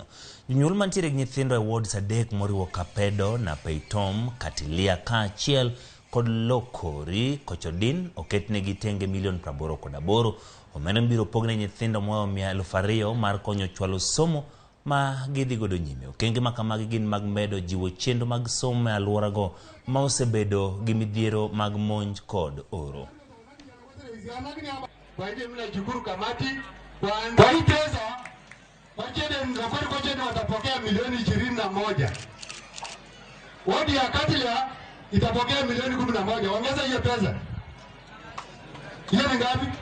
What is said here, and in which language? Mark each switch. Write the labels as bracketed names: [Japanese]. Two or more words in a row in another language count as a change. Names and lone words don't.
[Luo (Kenya and Tanzania)] Jonyuol mantiere gi nyithindo e wards adek moriwo Kapedo na Peitom, Katilia kaachiel kod Lokori Kochodin oketnegi tenge $88,000. Omenda biro pogne nyithindo moa 200,000 mar konyo chwalo somo ma gidhi godo nyime. Okenge ma kamagi gin mag medo jiwo chenro mag somo e alworago ma osebedo gi midhiero mag monj kod oro. [Swahili] Kwa hii pesa Kochede watapokea milioni 21. Wadi ya Katilia itapokea milioni 11. Ongeza hiyo pesa. Hiyo ni ngapi?